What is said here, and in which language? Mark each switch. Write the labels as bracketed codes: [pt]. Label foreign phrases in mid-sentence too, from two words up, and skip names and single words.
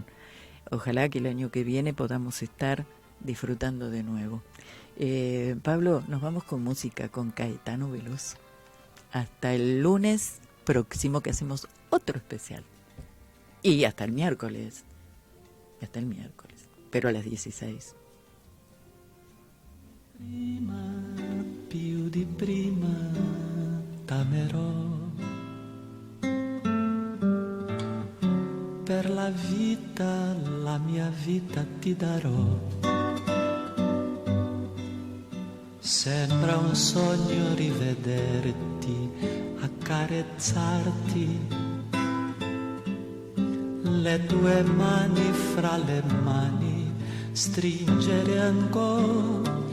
[es] Ojalá que el año que viene podamos estar disfrutando de nuevo. Pablo, nos vamos con música, con Caetano Veloso. Hasta el lunes próximo, que hacemos otro especial. Y hasta el miércoles. Pero a las 16. [it] Prima, più di prima, t'amerò. Per la vita, la mia vita ti darò. Sembra un sogno rivederti, accarezzarti, le tue mani fra le mani, stringere ancora.